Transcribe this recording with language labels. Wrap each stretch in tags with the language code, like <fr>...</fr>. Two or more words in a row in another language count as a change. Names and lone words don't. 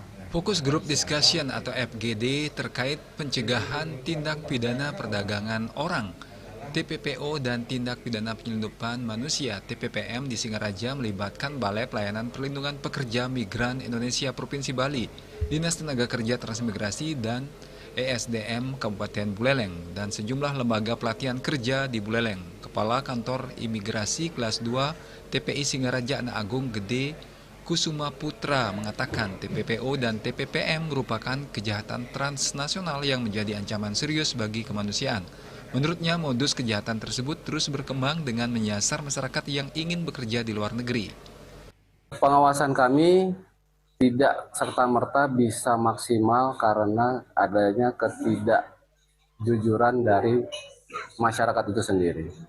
<id>Fokus Group Discussion atau FGD terkait pencegahan tindak pidana perdagangan orang, TPPO dan tindak pidana penyelundupan manusia TPPM di Singaraja melibatkan Balai Pelayanan Perlindungan Pekerja Migran Indonesia Provinsi Bali, Dinas Tenaga Kerja Transmigrasi dan ESDM Kabupaten Buleleng dan sejumlah lembaga pelatihan kerja di Buleleng. Kepala Kantor Imigrasi Kelas 2 TPI Singaraja Anak Agung Gede Kusuma Putra mengatakan TPPO dan TPPM merupakan kejahatan transnasional yang menjadi ancaman serius bagi kemanusiaan. Menurutnya, modus kejahatan tersebut terus berkembang dengan menyasar masyarakat yang ingin bekerja di luar negeri. Pengawasan kami tidak serta-merta bisa maksimal karena adanya ketidakjujuran dari masyarakat itu sendiri.</id>